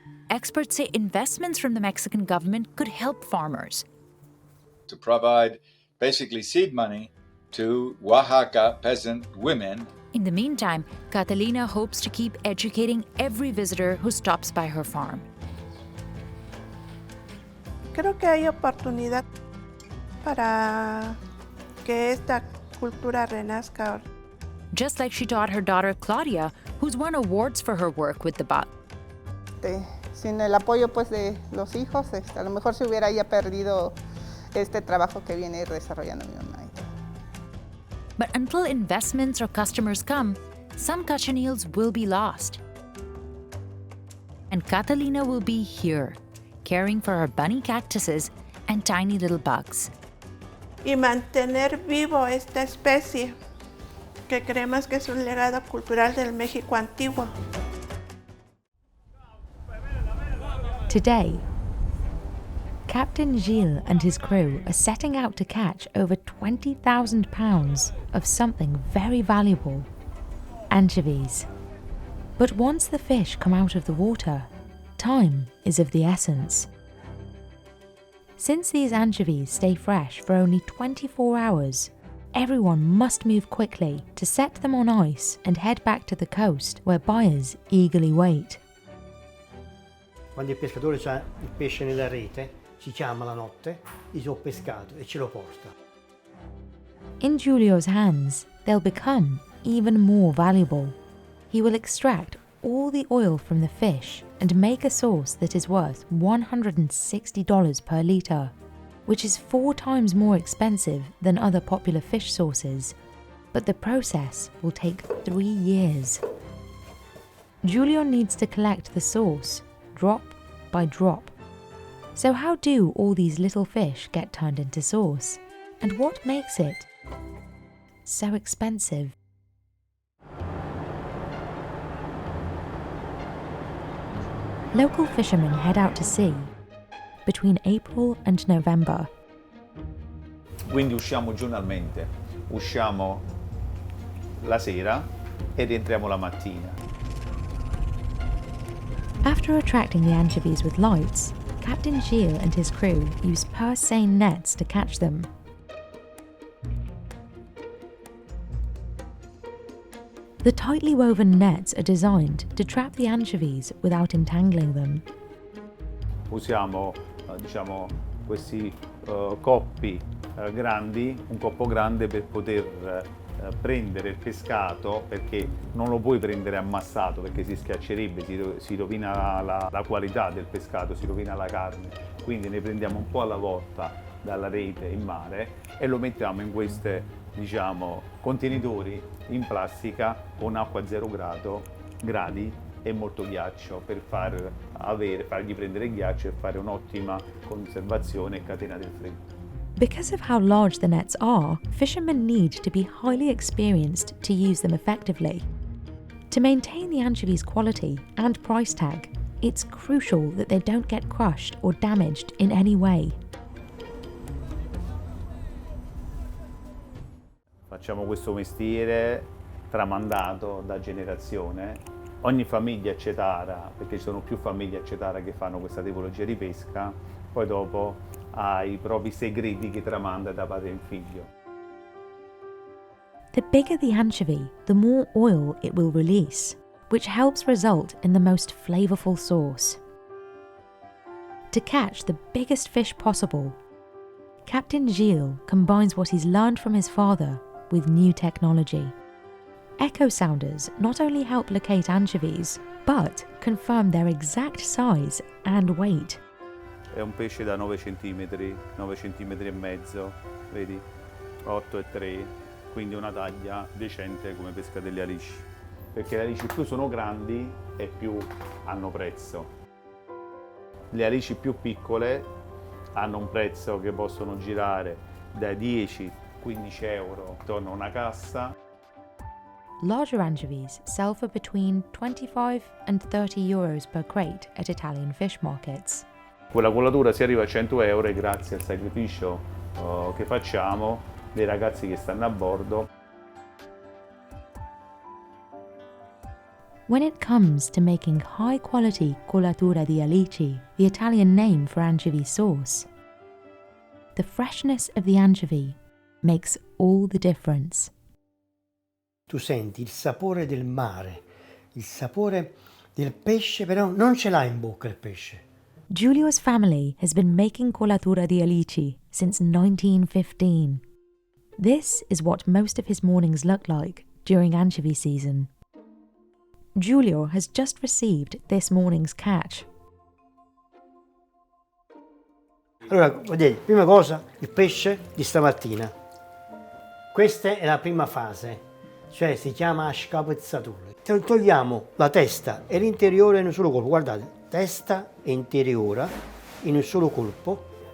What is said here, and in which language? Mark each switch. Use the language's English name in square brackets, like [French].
[English] Experts say investments from the Mexican government could help farmers. To provide basically seed money to Oaxaca peasant women. In the meantime, Catalina hopes to keep educating every visitor who stops by her farm. [Spanish] Creo que hay oportunidad para que esta cultura renazca. [English] Just like she taught her daughter Claudia, who's won awards for her work with the bug. [Spanish] Sin el apoyo pues de los hijos, a lo mejor se hubiera ya perdido este trabajo que viene desarrollando mi mamá. [English] But until investments or customers come, some cochineals will be lost. And Catalina will be here, caring for her bunny cactuses and tiny little bugs. [Spanish] Y mantener vivo esta especie, que creemos que es un legado cultural del México antiguo. [English] Today, Captain Gilles and his crew are setting out to catch over 20,000 pounds of something very valuable, anchovies. But once the fish come out of the water, time is of the essence. Since these anchovies stay fresh for only 24 hours, everyone must move quickly to set them on ice and head back to the coast where buyers eagerly wait. [Italian] Quando il pescatore ha il pesce nella rete, ci chiama la notte, dice ho pescato e ce lo porta. [English] In Giulio's hands, they'll become even more valuable. He will extract all the oil from the fish and make a sauce that is worth $160 per litre, which is 4 times more expensive than other popular fish sauces. But the process will take 3 years. Giulio needs to collect the sauce, drop by drop. So how do all these little fish get turned into sauce? And what makes it so expensive? Local fishermen head out to sea between April and November. [Italian] Quindi usciamo giornalmente, usciamo la sera e rientriamo la mattina. [English] After attracting the anchovies with lights, Captain Gilles and his crew use purse seine nets to catch them. The tightly woven nets are designed to trap the anchovies without entangling them. [Italian] Usiamo questi coppi grandi, un coppo grande per poter prendere il pescato, perché non lo puoi prendere ammassato perché si schiaccerebbe, si rovina la qualità del pescato, si rovina la carne. Quindi ne prendiamo un po' alla volta dalla rete in mare e lo mettiamo in questi contenitori in plastica con acqua a 0 gradi e molto ghiaccio per fargli prendere ghiaccio e fare un'ottima conservazione e catena del freddo. [English] Because of how large the nets are, fishermen need to be highly experienced to use them effectively. To maintain the anchovies' quality and price tag, it's crucial that they don't get crushed or damaged in any way. [Italian] Facciamo questo mestiere tramandato da generazione. Ogni famiglia a Cetara, perché ci sono più famiglie a Cetara che fanno questa tipologia di pesca, poi dopo ha i propri segreti che tramanda da padre in figlio. [English] The bigger the anchovy, the more oil it will release, which helps result in the most flavorful sauce. To catch the biggest fish possible, Captain Gilles combines what he's learned from his father with new technology. Echo sounders not only help locate anchovies, but confirm their exact size and weight. [Italian] È un pesce da 9 cm, 9 cm e mezzo, vedi? 8 e 3, quindi una taglia decente come pesca delle alici. Perché le alici più sono grandi e più hanno prezzo. Le alici più piccole hanno un prezzo che possono girare dai 10-15 euro intorno a una cassa. [English] Larger anchovies sell for between 25 and 30 euros per crate at Italian fish markets. [Italian] Con la colatura si arriva a 100 euro grazie al sacrificio che facciamo dei ragazzi che stanno a bordo. [English] When it comes to making high-quality colatura di alici, the Italian name for anchovy sauce, the freshness of the anchovy makes all the difference. [Italian] Tu senti il sapore del mare, il sapore del pesce, però non ce l'ha in bocca il pesce. [English] Giulio's family has been making colatura di alici since 1915. This is what most of his mornings look like during anchovy season. Giulio has just received this morning's catch. [Italian] Allora, vedete, prima cosa, il pesce di stamattina. Questa è la prima fase, cioè si chiama scapezzatura. Togliamo la testa e l'interiore in un solo colpo. Guardate, testa e interiore in un solo colpo.